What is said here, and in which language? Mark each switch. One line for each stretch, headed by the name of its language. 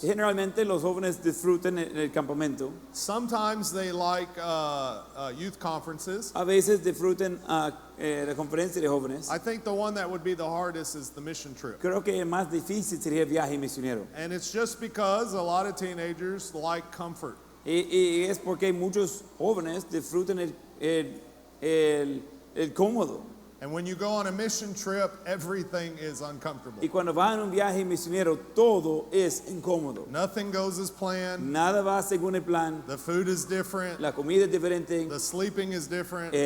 Spanish: Generalmente los jóvenes disfrutan el campamento.
English: Sometimes they like youth conferences.
Spanish: A veces disfrutan la conferencia de jóvenes.
English: I think the one that would be the hardest is the mission trip.
Spanish: Creo que el más difícil sería el viaje misionero.
English: And it's just because a lot of teenagers like comfort.
Spanish: Y es porque muchos jóvenes disfrutan el cómodo.
English: And when you go on a mission trip, everything is uncomfortable.
Spanish: Y cuando van a un viaje misionero, todo es incómodo.
English: Nothing goes as planned.
Spanish: Nada va según el plan.
English: The food is different.
Spanish: La comida es diferente.
English: The sleeping is different.